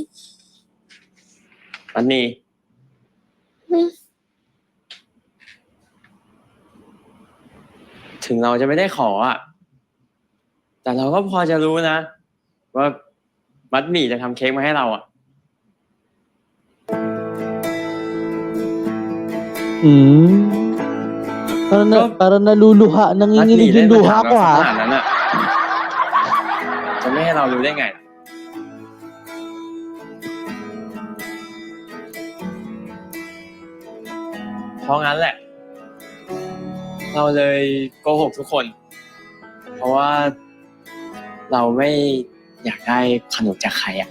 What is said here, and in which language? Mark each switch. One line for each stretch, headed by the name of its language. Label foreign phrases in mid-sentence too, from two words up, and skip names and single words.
Thai: อันนี้ ถึงเราจะไม่ได้ขออะแต่เราก็พอจะรู้นะ ว่ามัดหมี่จะทำเค้กมาให้เราอะ
Filipino: Para naluluha,
Thai: มัดหมี่
Filipino: nanginginig
Thai: เล่น
Filipino: yung
Thai: มาถาม
Filipino: luha ko
Thai: เราข
Filipino: ha.
Thai: นาดนั้นอะจะไม่ให้เรารู้ได้ไงราะงั้นแหละ เราเลยโกหกทุกคน เพราะว่าเราไม่อยากได้ขนมจากใครอะ